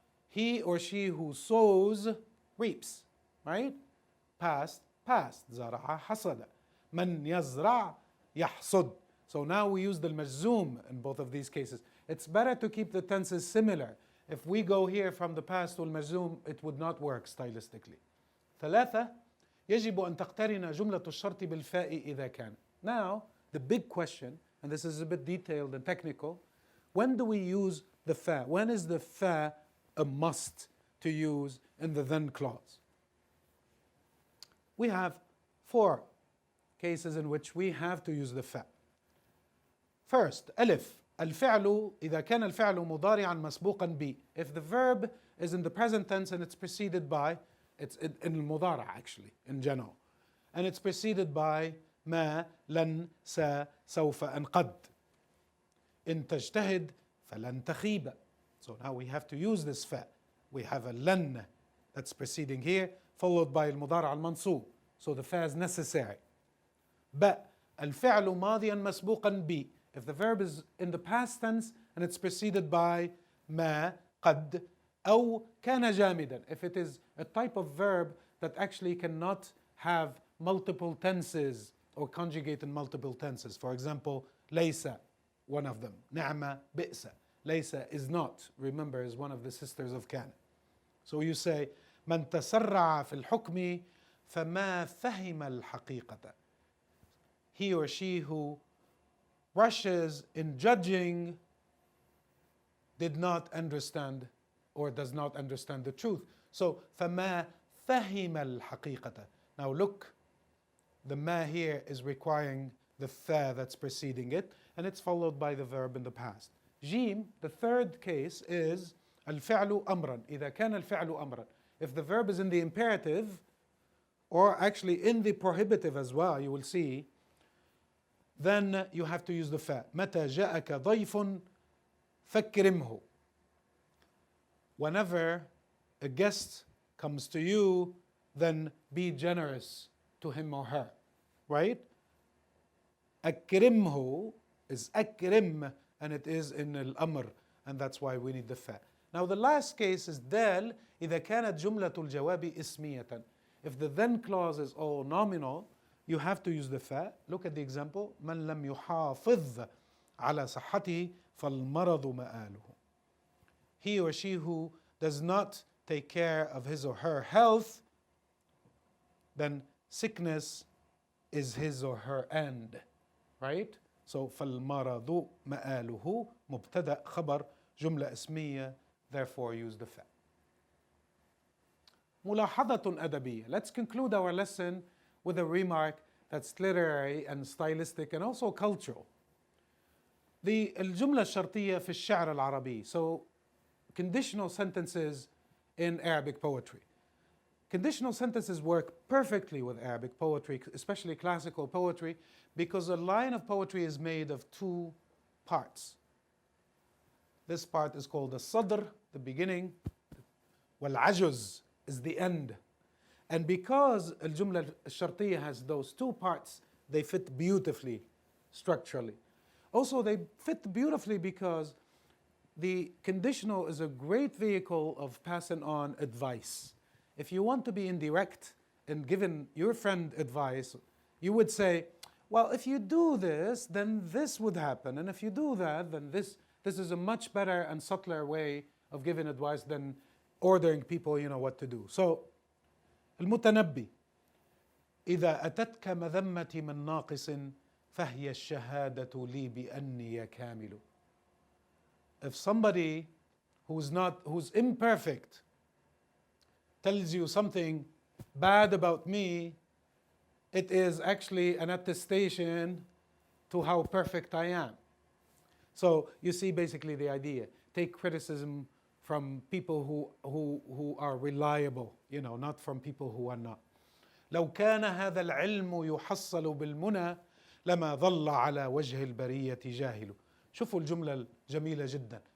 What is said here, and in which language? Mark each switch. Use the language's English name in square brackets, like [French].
[English] He or she who sows reaps, right? Past, [Arabic] زرع حصد. من يزرع يحصد. [English] So now we use the المجزوم in both of these cases. It's better to keep the tenses similar. If we go here from the past to المجزوم, it would not work stylistically. [Arabic] ثلاثة, يجب أن تقترن جملة الشرط بالفاء إذا كان. [English] Now, the big question, and this is a bit detailed and technical, when do we use the fa? When is the fa a must to use in the then clause? We have 4 cases in which we have to use the fa. First, [Arabic] ألف, الفعل إذا كان الفعل مضارعا مسبوقا ب. [English] If the verb is in the present tense and it's preceded by, it's in المضارع actually, in general, and it's preceded by ما, لن, سا, سوف, and قد. [Arabic] إن تجتهد فلن تخيب. [English] So now we have to use this fa. We have a لن that's preceding here, followed by المضارع المنصوب. So the fa is necessary. [Arabic] ب, الفعل ماضيا مسبوقا ب. [English] If the verb is in the past tense and it's preceded by [Arabic] ما, قد, أو كان جامدا. [English] If it is a type of verb that actually cannot have multiple tenses or conjugate in multiple tenses. For example, ليس, one of them. [Arabic] نعم, بئس. [English] ليس is not, remember, is one of the sisters of كان. So you say, [Arabic] من تسرع في الحكم فما فهم الحقيقة. [English] He or she who rushes in judging did not understand or does not understand the truth. So [Arabic] فما فهم الحقيقة. [English] Now look, the ma here is requiring the fa that's preceding it, and it's followed by the verb in the past. جيم, the third case is [Arabic] الفعل أمرا. إذا كان الفعل أمرا. [English] If the verb is in the imperative, or actually in the prohibitive as well, you will see, then you have to use the fa. [Arabic] متى جاءك ضيف فكرمه. [English] Whenever a guest comes to you, then be generous to him or her, right? أكرمه is أكرم, and it is in الأمر, and that's why we need the fa. Now the last case is [Arabic] دال إذا كانت جملة الجواب اسمية. [English] If the then clause is all nominal, you have to use the fa. Look at the example. [Arabic] من لم يحافظ على صحته فالمرض مآله. [English] He or she who does not take care of his or her health, then sickness is his or her end, right? So [Arabic] فالمرض مآله مبتدأ خبر جملة اسمية, [English] therefore use the fa. [Arabic] ملاحظة أدبية. [English] Let's conclude our lesson with a remark that's literary and stylistic and also cultural. [Arabic] الجملة الشرطية في الشعر العربي. [English] So conditional sentences in Arabic poetry. Conditional sentences work perfectly with Arabic poetry, especially classical poetry, because a line of poetry is made of two parts. This part is called the sadr, the beginning, wal-ajuz is the end. And because al-jumla al-shartiyya has those two parts, they fit beautifully structurally. Also, they fit beautifully because the conditional is a great vehicle of passing on advice. If you want to be indirect and giving your friend advice, you would say, well, if you do this, then this would happen. And if you do that, then this is a much better and subtler way of giving advice than ordering people, what to do. So, [Arabic] المتنبي إذا أتتك مذمتي من ناقص فهي الشهادة لي بأني كامل. [English] If somebody who's imperfect tells you something bad about me, it is actually an attestation to how perfect I am. So you see basically the idea. Take criticism from people who are reliable, not from people who are not. [Arabic] لو كان هذا العلم يحصل بالمنى لما ظل على وجه البرية جاهل. شوفوا الجملة الجميلة جدا.